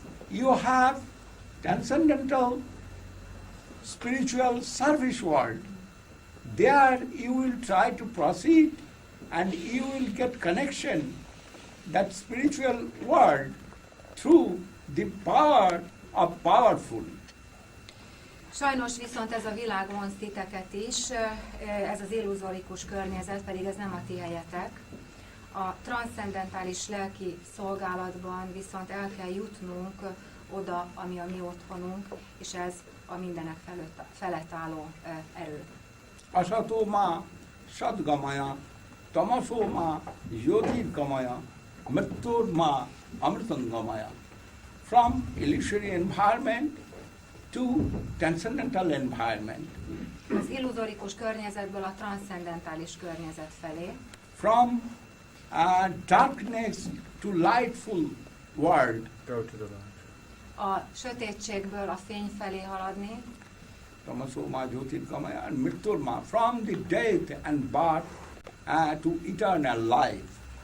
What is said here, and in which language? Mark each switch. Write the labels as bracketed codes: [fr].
[en] You have transcendental spiritual service world. There you will try to proceed and you will get connection, that spiritual world, through the power of powerful. [hu] Sajnos viszont ez a világ vonz titeket is, ez az illuzorikus környezet, pedig ez nem a ti helyetek. A transzcendentális lelki szolgálatban viszont el kell jutnunk oda, ami a mi otthonunk, és ez a mindenek felett álló erő. [sa] Asato ma sadgamaya, tamaso ma jyotirgamaya, mrittur ma amritangamaya. [en] From illusory environment to transcendental environment. [hu] Az illuzorikus környezetből a transzcendentális környezet felé. [en] From darkness to lightful world. Go to the light. [hu] A sötétségből a fény felé haladni. [sa] Tamasoma jyotirgamaya and mritturma. [en] From the death and birth to eternal life.